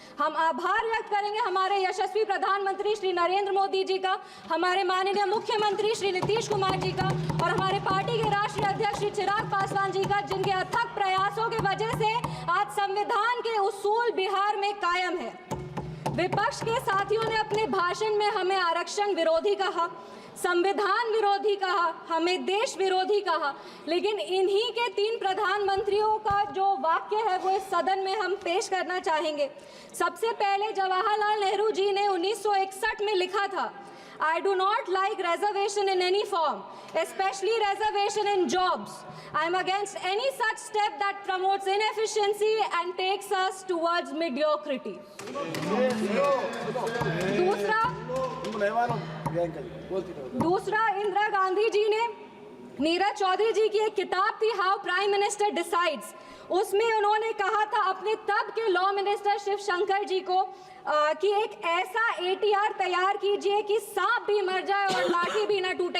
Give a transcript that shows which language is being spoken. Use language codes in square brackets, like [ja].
[hi] हम आभार व्यक्त करेंगे हमारे यशस्वी प्रधानमंत्री श्री नरेंद्र मोदी जी का, हमारे माननीय मुख्यमंत्री श्री नीतीश कुमार जी का और हमारे पार्टी के राष्ट्रीय अध्यक्ष श्री चिराग पासवान जी का, जिनके अथक प्रयासों की वजह से आज संविधान के उसूल बिहार में कायम है। विपक्ष के साथियों ने अपने भाषण में हमें आरक्षण विरोधी कहा, संविधान विरोधी कहा, हमें देश विरोधी कहा, लेकिन इन्हीं के 3 प्रधानमंत्रियों का जो वाक्य है वो इस सदन में हम पेश करना चाहेंगे। सबसे पहले जवाहरलाल नेहरू जी ने 1961 में लिखा था, [en] I do not like reservation in any form, especially reservation in jobs. I am against any such step that promotes inefficiency and takes us towards mediocrity. [hi] दूसरा इंदिरा गांधी जी ने, नीरज चौधरी जी की एक किताब थी हाउ प्राइम मिनिस्टर डिसाइड्स, उसमें उन्होंने कहा था अपने तब के लॉ मिनिस्टर शिव शंकर जी को कि एक ऐसा ATR तैयार कीजिए कि सांप भी मर जाए और लाठी भी न टूटे।